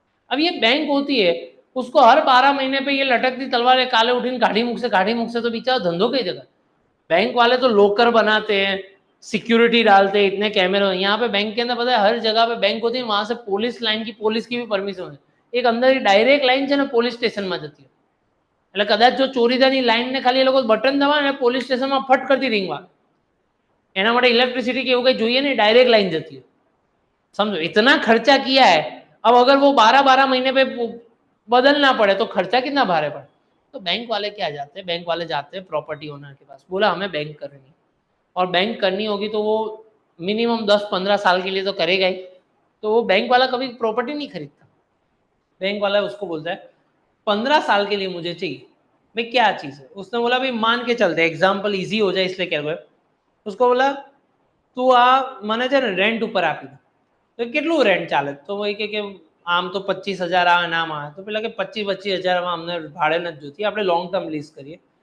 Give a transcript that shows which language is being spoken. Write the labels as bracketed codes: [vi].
[hi] अब ये बैंक होती है, उसको हर 12 महीने पे ये लटकती तलवार काले उठीन काढ़ी मुख से तो बेचारा धंधो कई जगह. बैंक वाले तो लोकर बनाते हैं, सिक्योरिटी डालते हैं, इतने कैमरे. यहाँ पे बैंक के अंदर पता है हर जगह पे बैंक होती है, वहां से पुलिस लाइन की पुलिस की भी परमिशन है. एक अंदर डायरेक्ट लाइन [gu] છે ને પોલીસ સ્ટેશનમાં જતી હોય, એટલે કદાચ જો ચોરી થવાની લાઈન ને ખાલી એ લોકો બટન દબાવે ને પોલીસ સ્ટેશનમાં ફટ કરતી રિંગ વાગે. એના માટે ઇલેક્ટ્રિસિટી કે એવું કઈ જોઈએ નહીં, डायरेक्ट लाइन જતી હોય. [hi] समझो इतना खर्चा किया है. अब अगर वो 12-12 महीने पे बदलना पड़े तो खर्चा कितना भारे पड़े. तो बैंक वाले क्या जाते हैं, बैंक वाले जाते हैं प्रॉपर्टी ओनर के पास, बोला हमें बैंक करनी है, और बैंक करनी होगी तो वो मिनिमम 10-15 साल के लिए तो करेगा ही. तो वो बैंक वाला कभी प्रॉपर्टी नहीं खरीदता. बैंक वाला उसको बोलता है 15 साल के लिए मुझे चाहिए. भाई क्या चीज है? उसने बोला भाई मान के चलते एग्जाम्पल इजी हो जाए इसलिए क्या. उसको बोला तू आ [gu] મને છે ને રેન્ટ ઉપર આપી દે. તો કેટલું રેન્ટ ચાલે? તો એ કે આમ તો 25,000 આવે નામ આવે. તો પેલા કે 25,000 માં અમને ભાડે નથી જોતી, આપણે લોંગ ટર્મ લીઝ કરીએ.